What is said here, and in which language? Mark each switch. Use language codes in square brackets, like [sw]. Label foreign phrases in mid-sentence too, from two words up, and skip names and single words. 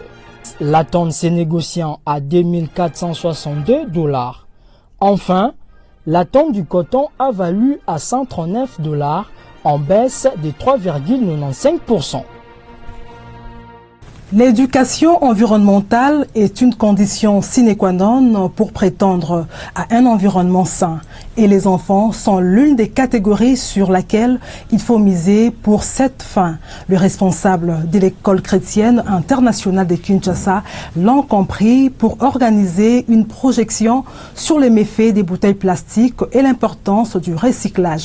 [fr] La tonne s'est négociant à 2462 $. Enfin, la tonne du coton a valu à 139 $, en baisse de 3,95%. L'éducation environnementale est une condition [la] sine qua non [fr] pour prétendre à un environnement sain. Et les enfants sont l'une des catégories sur laquelle il faut miser pour cette fin. Le responsable de l'école chrétienne internationale de Kinshasa l'a compris pour organiser une projection sur les méfaits des bouteilles plastiques et l'importance du recyclage.